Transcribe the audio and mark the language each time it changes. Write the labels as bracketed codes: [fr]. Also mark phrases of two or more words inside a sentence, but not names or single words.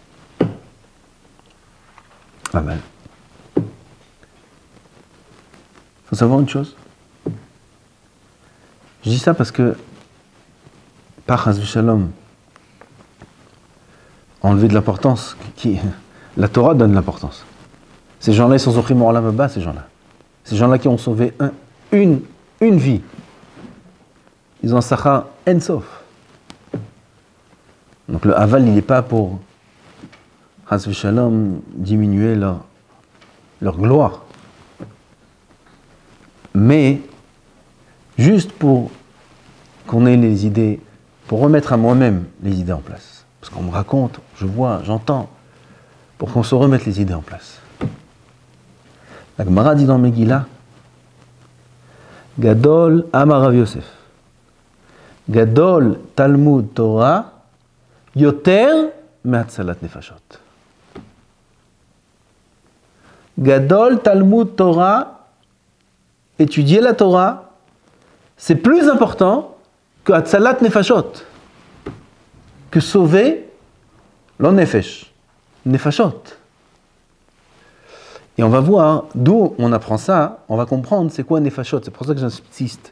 [fr] Il faut savoir une chose. Je dis ça parce que, par [he] חס ושלום, [fr] enlever de l'importance, la Torah donne l'importance. Ces gens-là, ils sont [he] זוכים עולם הבא, [fr] ces gens-là. Ces gens-là qui ont sauvé une vie. Ils ont un [he] שכר אין סוף. [fr] Donc le aval, il n'est pas pour [he] חס ושלום [fr] diminuer leur gloire. Mais juste pour qu'on ait les idées, pour remettre à moi-même les idées en place. Parce qu'on me raconte, je vois, j'entends, pour qu'on se remette les idées en place. La Gemara dit dans Megillah, [he] גדול אמר רב יוסף, גדול תלמוד תורה, יותר מהצלת נפשות. גדול תלמוד תורה, [fr] étudier la Torah, c'est plus important que [he] הצלת נפשות, [fr] que sauver le Nefesh, Nefashot. Et on va voir d'où on apprend ça, on va comprendre c'est quoi Nefashot, c'est pour ça que j'insiste.